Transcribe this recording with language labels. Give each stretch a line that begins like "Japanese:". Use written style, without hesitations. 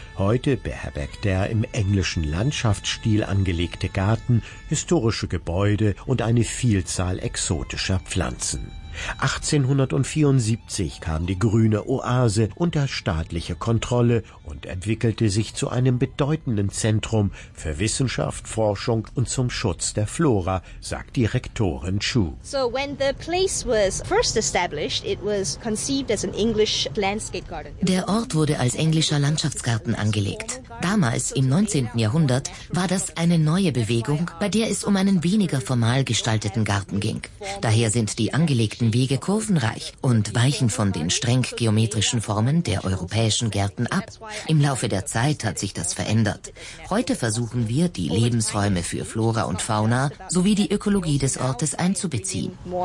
German: Heute beherbergt der im englischen Landschaftsstil angelegte Garten historische Gebäude und eine Vielzahl exotischer Pflanzen. 1874 kam die grüne Oase unter staatliche Kontrolle und entwickelte sich zu einem bedeutenden Zentrum für Wissenschaft, Forschung und zum Schutz der Flora, sagt Direktorin Chu.
English: So when the place was first established, it was conceived as an English landscape garden.
German: Der Ort wurde als englischer Landschaftsgarten angelegt. Damals, im 19. Jahrhundert, war das eine neue Bewegung, bei der es um einen weniger formal gestalteten Garten ging. Daher sind die angelegten Wege kurvenreich und weichen von den streng geometrischen Formen der europäischen Gärten ab. Im Laufe der Zeit hat sich das verändert. Heute versuchen wir, die Lebensräume für Flora und Fauna sowie die Ökologie des Ortes einzubeziehen.